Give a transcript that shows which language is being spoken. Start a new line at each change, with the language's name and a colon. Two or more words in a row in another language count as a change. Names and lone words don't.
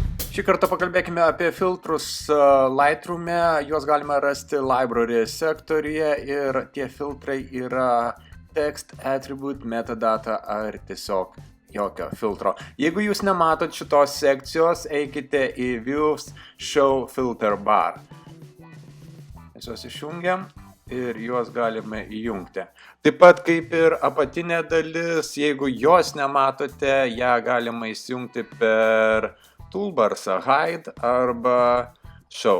Lithuanian: Šį kartą pakalbėkime apie filtrus Lightroom'e, juos galima rasti library sektoriuje ir tie filtrai yra
English: text, attribute, metadata
Lithuanian: ar tiesiog jokio filtro. Jeigu jūs nematot šitos sekcijos, eikite į Views Show Filter Bar. Mes juos išjungiam ir juos galime įjungti. Taip pat kaip ir apatinė dalis, jeigu jos nematote, ją galima įsijungti per toolbarsą Hide arba Show.